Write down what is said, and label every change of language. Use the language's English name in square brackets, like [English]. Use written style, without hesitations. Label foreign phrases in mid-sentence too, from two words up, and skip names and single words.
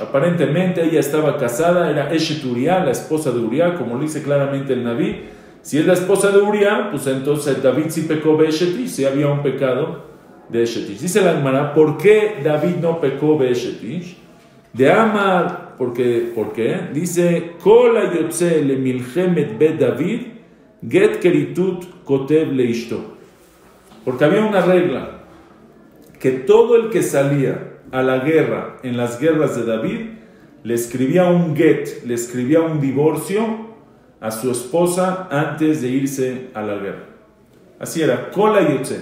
[Spanish] Aparentemente ella estaba casada, era [Hebrew] אשת אוריה, [Spanish] la esposa de Uriah, como lo dice claramente el Naví. Si es la esposa de Uriah, pues entonces David sí pecó [Hebrew] באשת איש, [Spanish] si había un pecado de [Hebrew] אשת איש. [Spanish] Dice la Gemara, ¿por qué David no pecó [Hebrew] באשת איש? [Aramaic] דאמר, [Spanish] ¿por qué? Dice, [Hebrew] כל היוצא למלחמת בית דוד גט כריתות כותב לאשתו. [Spanish] Porque había una regla, que todo el que salía a la guerra, en las guerras de David, le escribía un get, le escribía un divorcio a su esposa antes de irse a la guerra. Así era, [Hebrew] כל היוצא.